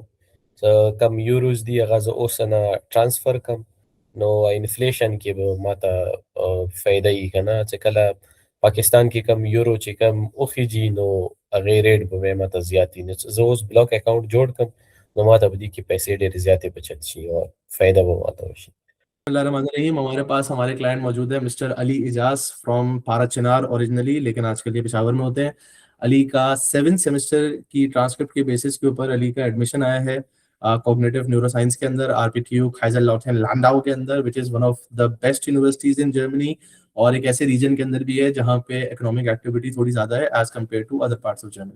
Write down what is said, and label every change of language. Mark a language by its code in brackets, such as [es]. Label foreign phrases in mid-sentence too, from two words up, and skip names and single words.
[ps] کم یوروز دي هغه زه اوس نه ټرانسفر کم نو انفلیشن کې به ماته فایده یي که نه، چې کله پاکستان کې کم یورو چې کم وخیږي نو هغې ریټ به بیا ماته زیات وي. نو زه اوس بلاک اکاونټ جوړ کړم نو ماته په دې کې پیسې ډېرې زیاتې بچت شي او فایده به ماته وشي. [ur] رحیم، ہمارے پاس ہمارے کلائنٹ موجود ہے مسٹر علی اعجاز [en] from Parachinar originally, [ur] لیکن آج کل یہ پشاور میں ہوتے ہیں. علی کا 7th سمسٹر کی ٹرانسکرپٹ کے بیسز کے اوپر علی کا ایڈمیشن آیا ہے [en] cognitive neuroscience [ur] کے اندر آر پی ٹی یو کائزرسلاؤٹرن لانڈاؤ کے اندر, [en] which is one of the best universities in Germany, [ur] اور ایک ایسے ریجن کے اندر بھی ہے جہاں پے [en] economic activity [ur] تھوڑی زیادہ ہے [en] as compared to other parts of Germany.